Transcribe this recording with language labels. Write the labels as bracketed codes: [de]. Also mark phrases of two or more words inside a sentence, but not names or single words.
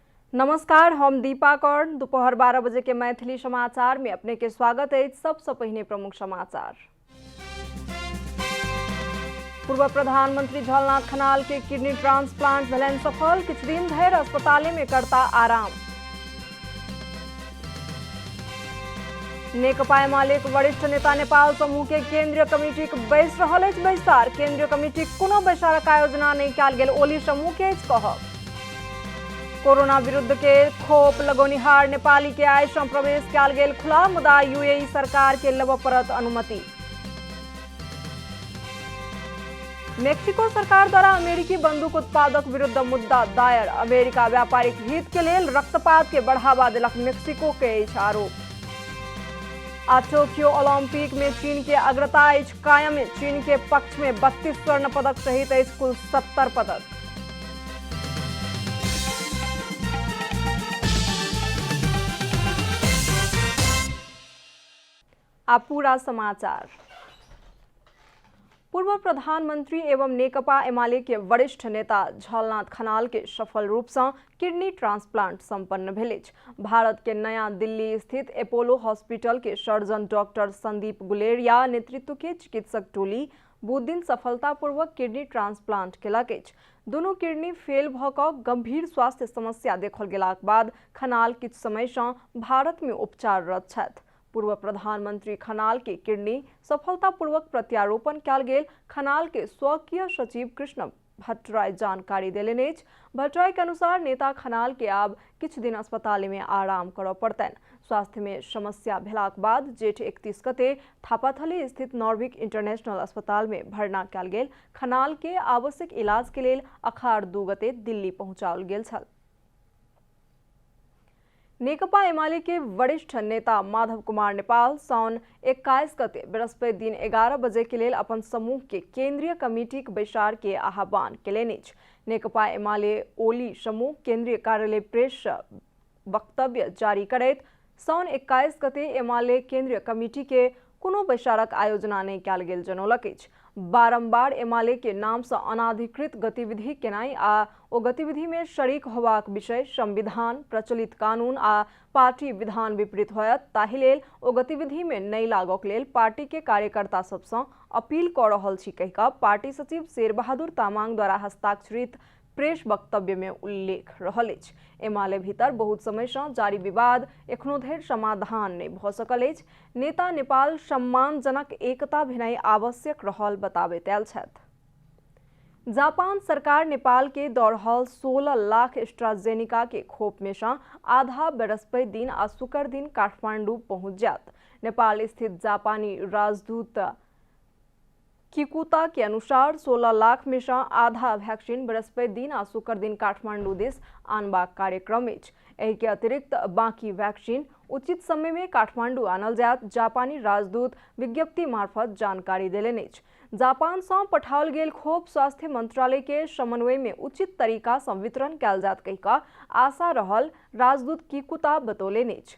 [mai] नमस्कार, हम दीपा कर्ण। दोपहर 12 बजे के मैथिली समाचार में अपने के स्वागत है। सबसे पहले प्रमुख समाचार। पूर्व प्रधानमंत्री झलनाथ खनाल के [en] kidney transplant [mai] भेलैन सफल। किछु दिन धरि अस्पताल में करता आराम। नेकपा एमाले वरिष्ठ नेता नेपाल समूह के केंद्रीय कमिटी बैस रहल अछि बैसार। केंद्रीय कमिटी कोनो बैसारक आयोजना नहीं कयल गेल, ओली समूह के कहब। कोरोना विरुद्ध के खोप लगौनिहार नेपाली के आइ सँ प्रवेश कयल गेल खुला, मुदा यूएई सरकार के लेबऽ पड़त अनुमति। मेक्सिको सरकार द्वारा अमेरिकी बंदूक उत्पादक विरुद्ध मुद्दा दायर। अमेरिका व्यापारिक हित के लेल रक्तपात के बढ़ावा देलक, मेक्सिको के आरोप। आ टोक्यो ओलंपिक में चीन के अग्रता अछि कायम। चीन के पक्ष में 32 स्वर्ण पदक सहित अछि कुल 70 पदक। अब पूरा समाचार। पूर्व प्रधानमंत्री एवं नेकपा एमाले के वरिष्ठ नेता झलनाथ खनाल के सफल रूप से [en] kidney transplant [mai] संपन्न भेल अछि। भारत के नया दिल्ली स्थित अपोलो हॉस्पिटल के सर्जन डॉक्टर संदीप गुलेरिया नेतृत्व के चिकित्सक टोली बुध दिन सफलतापूर्वक [en] kidney transplant [mai] केलक अछि। दुनू किडनी फेल भ क गंभीर स्वास्थ्य समस्या देखल गेलाक बाद खनाल किछु समय से भारत में उपचाररत छथि। पूर्व प्रधानमंत्री खनाल के किडनी सफलतापूर्वक प्रत्यारोपण कयल गेल। खनाल के स्वकीय सचिव कृष्ण भट्टराय जानकारी देलनि अछि। भट्टराय के अनुसार नेता खनाल के आब किछु दिन अस्पताल में आराम करऽ पड़तनि। स्वास्थ्य में समस्या भेलाक बाद जेठ 31 गते थापाथली स्थित नॉर्विक इंटरनेशनल अस्पताल में भर्ना कयल गेल। खनाल के आवश्यक इलाज के लेल अखाड़ 2 गते दिल्ली पहुंचाओल गेल छल। नेकपा एमाले के वरिष्ठ नेता माधव कुमार नेपाल साउन 21 गते बृहस्पति दिन 11 बजे के लेल अपन समूह के केंद्रीय कमिटी बैसार के आह्वान केलनि अछि। नेकपा एमाले ओली समूह केंद्रीय कार्यालय प्रेस वक्तव्य जारी करैत साउन 21 गते एमाले केंद्रीय कमिटी के कोनो बैसारक आयोजना नहीं कयल गेल जनौलक अछि। बारंबार एमाले के नाम से अनाधिकृत गतिविधि केनाई आ ओ गतिविधि में शरीक होबाक विषय संविधान, प्रचलित कानून आ पार्टी विधान विपरीत होयत, ताहि लेल ओ गतिविधि में नहीं लागक लेल पार्टी के कार्यकर्ता सब से अपील क रहल छी कहि कऽ पार्टी सचिव शेर बहादुर तामाङ द्वारा हस्ताक्षरित प्रेस वक्तव्य में उल्लेख रहल अछि। एमाले भीतर बहुत समय से जारी विवाद एखनो धरि समाधान नहीं भ सकल अछि। नेता नेपाल सम्मानजनक एकता भेनाई आवश्यक रहल बताबैत आयल छथि। जापान सरकार नेपाल के दऽ रहल 16 लाख एस्ट्राजेनिका के खोप में से आधा बृहस्पति दिन आ शुक्र दिन काठमांडू पहुंच जायत। नेपाल स्थित जापानी राजदूत किकुता के अनुसार 16 लाख में से आधा वैक्सीन बृहस्पति दिन आ शुक्र दिन काठमांडू दिस आनबाक कार्यक्रम अछि। एहि के अतिरिक्त बाकी वैक्सीन उचित समय में काठमांडू आनल जायत, जापानी राजदूत विज्ञप्ति मार्फत जानकारी देलनि अछि। जापान से पठाओल गेल खोप स्वास्थ्य मंत्रालय के समन्वय में उचित तरीका से वितरण कयल जायत कहि कऽ आशा रहल राजदूत किकुता बतौलनि अछि।